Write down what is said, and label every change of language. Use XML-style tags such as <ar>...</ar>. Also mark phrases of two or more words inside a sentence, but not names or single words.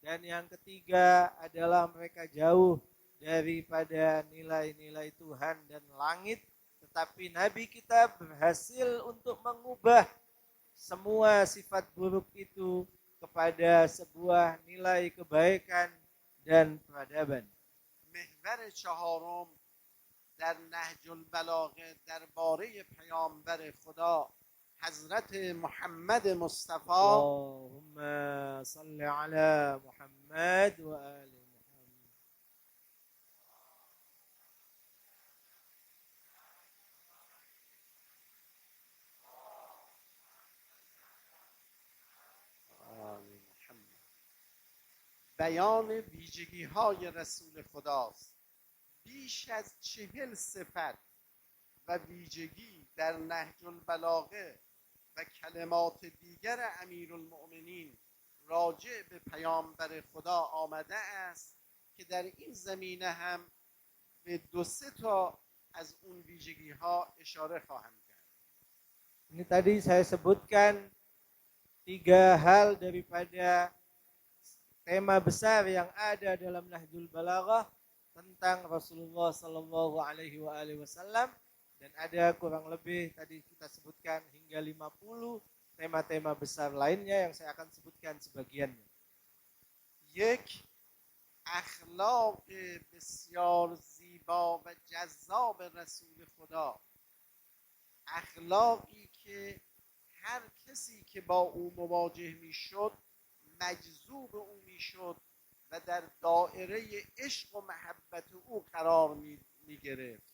<id>dan yang ketiga adalah mereka jauh daripada nilai-nilai Tuhan dan langit. Tetapi Nabi kita berhasil untuk mengubah semua sifat buruk itu kepada sebuah nilai kebaikan dan peradaban.</id> <fa>محور چهارم در نهج البلاغه درباره پیامبر خدا حضرت محمد مصطفی</fa> <ar>اللهم صل على محمد و آل محمد.</ar> <fa>بیان ویژگی های رسول خداست. بیش از 40 صفت و ویژگی در نهج البلاغه و کلمات دیگر امیرالمؤمنین راجع به پیامبر خدا آمده است که در این زمینه هم به 2-3 تا از اون ویژگی ها اشاره خواهم کرد.</fa> <id>Ini tadi saya sebutkan 3 hal daripada tema besar yang ada dalam Nahjul Balaghah tentang Rasulullah</id> <ar>صلى الله عليه وسلم,</ar> <id>dan ada kurang lebih tadi kita sebutkan hingga 50 tema-tema besar lainnya yang saya akan sebutkan sebagiannya.</id> <fa>یک اخلاق بسیار زیبا و جذاب رسول خدا، اخلاقی که هر کسی که با او مواجه میشد مجذوب او میشد و در دایره عشق و محبت او قرار می گرفت.</fa>